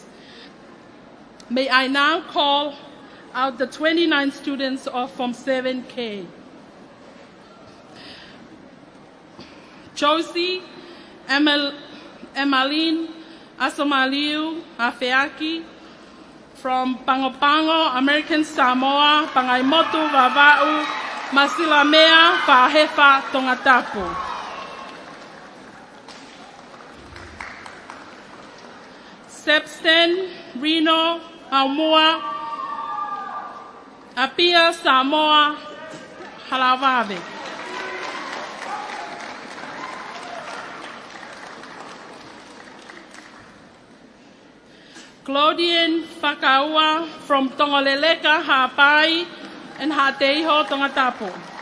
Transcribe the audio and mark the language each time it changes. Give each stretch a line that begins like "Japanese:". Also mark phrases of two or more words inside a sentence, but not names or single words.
English: May I now call out the 29 students of Form 7K. Josie Emmeline Asomaliu Afeaki from Pangopango, American Samoa, Pangaimotu Vava'u, Masilamea, Fahefa, Tongatapu. Sepsten, Reno, Aumua, Apia, Samoa, Halavave. Claudian Fakaua from Tongoleleka, Hapai, and Hateiho, Tongatapu.